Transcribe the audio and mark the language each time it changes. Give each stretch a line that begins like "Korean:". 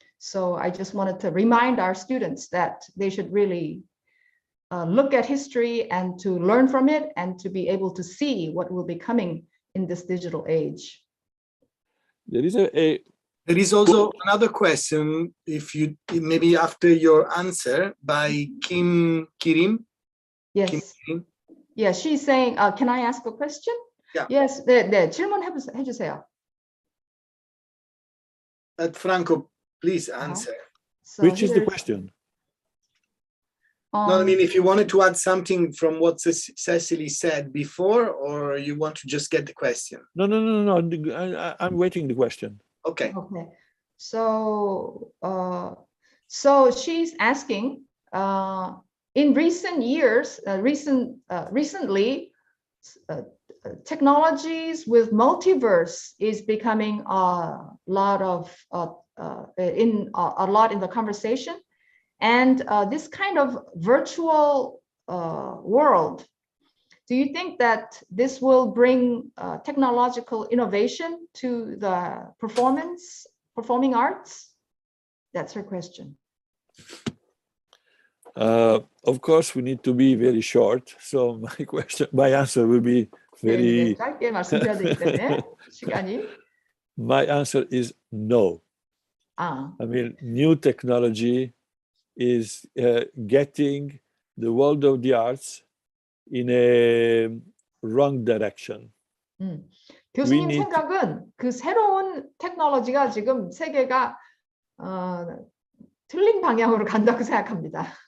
English: So I just wanted to remind our students that they should really look at history and to learn from it and to be able to see what will be coming in this digital age. There is There is also another question, if you maybe after your answer by Kirim. Yes. Kim. Yeah, she's saying, can I ask a question? Yeah.
Korean: Yes, 네, 질문해주세요.
English: Franco, please answer. So which is the here's, question? No, I mean, if you wanted to add something from what Cecily said before, or you want to just get the question. No. I'm waiting the question. Okay. Okay. So, so she's asking, in recent years, recently, technologies with multiverse is becoming a lot in the conversation, and this kind of virtual world. Do you think that this will bring technological innovation to the performing arts? That's her question. Of course, we need to be very short. So my answer will be very.
Korean: 짧게 말씀드려야 되기 때문에 시간이.
English: My answer is no. I mean, new technology is getting the world of the arts in a wrong direction.
Korean: 교수님 생각은 그 새로운 테크놀로지가 지금 세계가 틀린 방향으로 간다고 생각합니다.